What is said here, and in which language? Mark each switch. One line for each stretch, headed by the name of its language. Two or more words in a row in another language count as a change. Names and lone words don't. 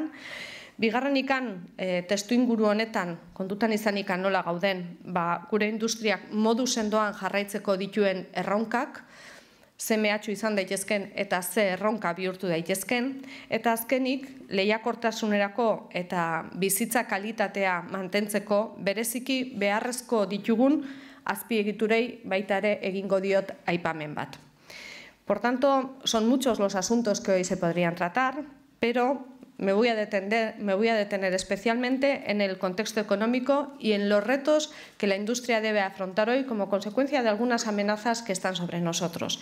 Basque: Bigarrenikan testuinguru honetan, kontutan izanikan nola gauden, gure industriak modu sendoan jarraitzeko dituen erronkak, ze mehatxu izan daitezken eta ze erronka bihurtu daitezken, eta azkenik lehiakortasunerako eta bizitza kalitatea mantentzeko bereziki beharrezko ditugun azpiegiturei baita ere egingo diot aipamen bat.
Spanish: Por tanto, son muchos los asuntos que hoy se podrían tratar, pero me voy a detener especialmente en el contexto económico y en los retos que la industria debe afrontar hoy como consecuencia de algunas amenazas que están sobre nosotros.